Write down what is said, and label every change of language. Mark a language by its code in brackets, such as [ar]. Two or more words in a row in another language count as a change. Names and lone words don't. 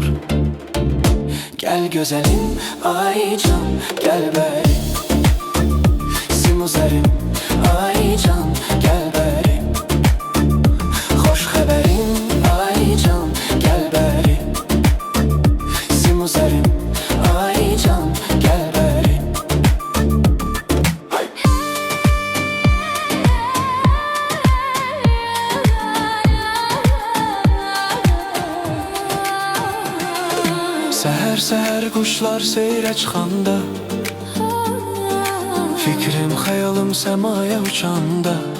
[tr] Gel güzelim ay can gel beri, [az] Simuzərim ay can gel beri, hoş xəbərim ay can gel beri, Simuzərim ay can gel beri. Səhər səhər quşlar seyrə çıxanda, fikrim xəyalım səmaya uçanda.